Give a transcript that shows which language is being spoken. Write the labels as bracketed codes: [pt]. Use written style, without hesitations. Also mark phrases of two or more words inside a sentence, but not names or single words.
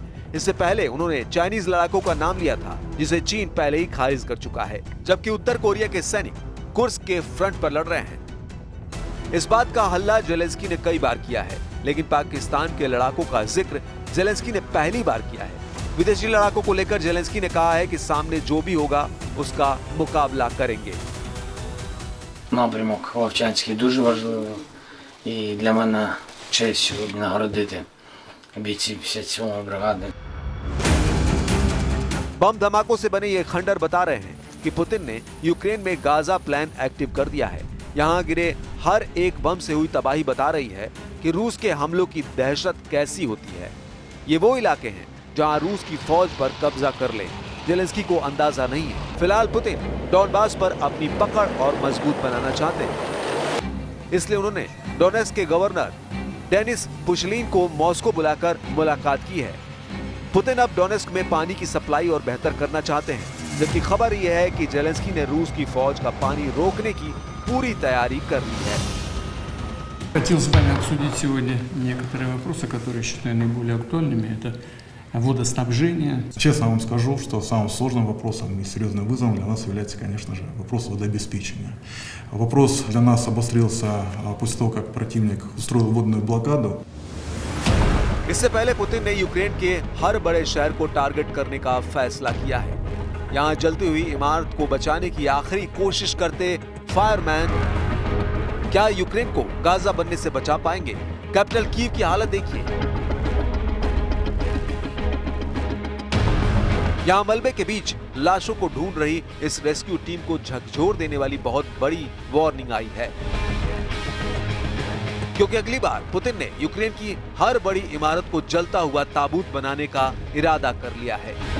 [hi] इससे पहले उन्होंने चाइनीज लड़ाकों का नाम लिया था, जिसे चीन पहले ही खारिज कर चुका है, जबकि उत्तर कोरिया के सैनिक कुर्स्क के फ्रंट पर लड़ रहे हैं। इस बात का हल्ला जेलेंस्की ने कई बार किया है, लेकिन पाकिस्तान के लड़ाकों का जिक्र जेलेंस्की ने पहली बार किया है। विदेशी लड़ाकों को लेकर जेलेंस्की ने कहा है कि सामने जो भी होगा उसका मुकाबला करेंगे। [uk] Напрямок Вовчанський дуже важливий. І для мене честь сьогодні нагородити бійців 57-ї бригади. [hi] बम धमाकों से बने ये खंडर बता रहे हैं कि पुतिन ने यूक्रेन में गाजा प्लान एक्टिव कर दिया है। यहाँ गिरे हर एक बम से हुई तबाही बता रही है कि रूस के हमलों की दहशत कैसी होती है। ये वो इलाके हैं जहाँ रूस की फौज पर कब्जा कर ले। जेलेंस्की को अंदाजा नहीं है। फिलहाल पुतिन डॉनबास पर अपनी पकड़ और मजबूत बनाना चाहते हैं, इसलिए उन्होंने डोनेट्स्क के गवर्नर डेनिस पुशलिन को मॉस्को बुलाकर मुलाकात की है। पुतिन अब डोनेट्स्क में पानी की सप्लाई और बेहतर करना चाहते हैं, जबकि खबर यह है कि जेलेंस्की ने रूस की फौज का पानी रोकने की पूरी तैयारी कर ली है। [ru] Хотел с вами обсудить сегодня некоторые вопросы, которые считаю наиболее актуальными. Это водоснабжение. Честно вам скажу, что самым сложным вопросом и серьезным вызовом для нас является, конечно же, вопрос водообеспечения. Вопрос для нас обострился после того, как противник устроил водную блокаду. [hi] इससे पहले पुतिन ने यूक्रेन के हर बड़े शहर को टारगेट करने का फैसला किया है। यहाँ जलती हुई इमारत को बचाने की आखिरी कोशिश करते फायरमैन क्या यूक्रेन को गाजा बनने से बचा पाएंगे? कैपिटल कीव की हालत देखिए। यहाँ मलबे के बीच लाशों को ढूंढ रही इस रेस्क्यू टीम को झकझोर देने वाली बहुत बड़ी वार्निंग आई है, क्योंकि अगली बार पुतिन ने यूक्रेन की हर बड़ी इमारत को जलता हुआ ताबूत बनाने का इरादा कर लिया है।